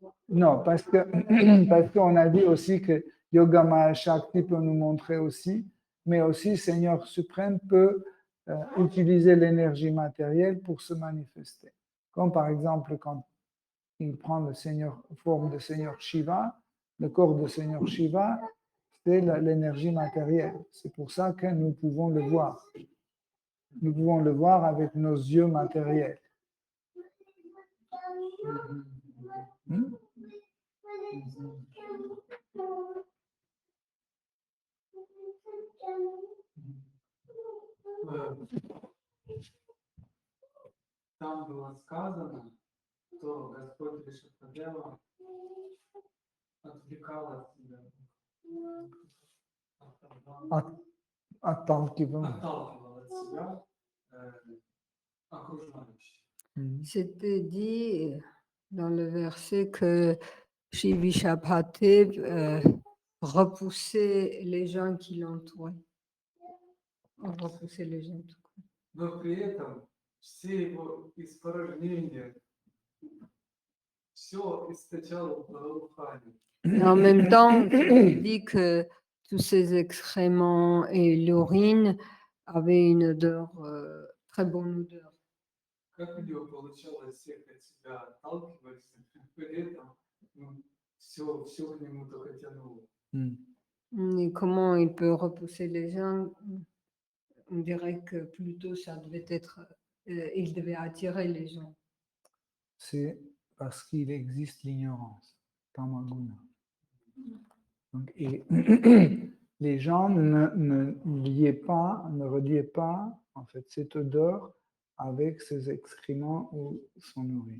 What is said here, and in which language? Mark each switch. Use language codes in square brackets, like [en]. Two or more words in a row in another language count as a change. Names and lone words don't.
[fr] Non, parce qu'on a dit aussi que Yoga Maya Shakti peut nous montrer aussi, mais aussi Seigneur suprême peut utiliser l'énergie matérielle pour se manifester. Comme par exemple quand il prend la forme de Seigneur Shiva, le corps de Seigneur Shiva, c'est l'énergie matérielle. C'est pour ça que nous pouvons le voir. Nous pouvons le voir avec nos yeux matériels. [ru] Там было сказано, что Господь Ришабхадева отвлекал от себя. Отталкиваем. Отталкивал от себя окружающих. [fr] C'était dit dans le verset que Shivishabhadev repoussait les gens qui l'entouraient. Repoussait les gens. [ru] Но при этом все его испражнения, все источало благоухание. [fr] Et en même temps, il dit que tous ces excréments et l'urine avaient une odeur, très bonne odeur. [ru] Как у него получалось всех от себя отталкивать, при этом все к нему только тянуло. [fr] Et comment il peut repousser les gens? On dirait que plutôt ça devait être, il devait attirer les gens. C'est parce qu'il existe l'ignorance, tamaguna. Donc, et les gens ne reliaient pas en fait cette odeur avec ses excréments ou son urine.